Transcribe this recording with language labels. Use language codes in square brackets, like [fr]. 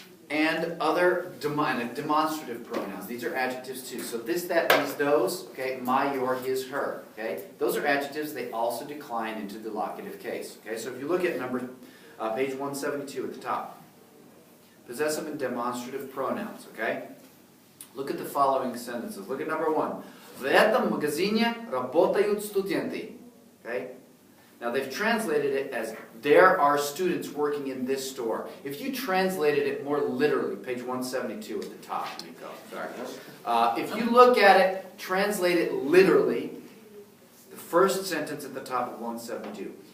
[en] And other demonstrative pronouns. These are adjectives too. So this, that, these, those. Okay. My, your, his, her. Okay. Those are adjectives. They also decline into the locative case. Okay. So if you look at page 172 at the top, possessive and demonstrative pronouns. Okay. Look at the following sentences. Look at number 1. [ru] В этом магазине работают студенты. [en] Okay. Now they've translated it as there are students working in this store. If you translated it more literally, page 172 at the top, Nico, sorry. If you look at it, translate it literally, the first sentence at the top of 172.